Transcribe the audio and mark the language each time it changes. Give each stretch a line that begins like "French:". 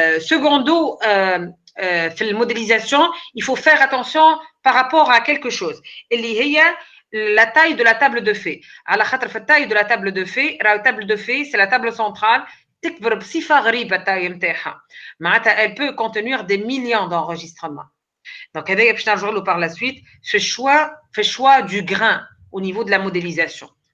French: Secondo, la modélisation, il faut faire attention par rapport à quelque chose. La taille de la table de fait. À la taille de la table de fait, la table de fait, c'est la table centrale.
Arabic: تكبر بصفة غريبة التاي نتاعها. معناتها
French: elle peut contenir des millions d'enregistrements. Donc
Arabic: هذايا باش نرجعوا له
French: par la suite
Arabic: في الشوا
French: du grain. au niveau de la modélisation.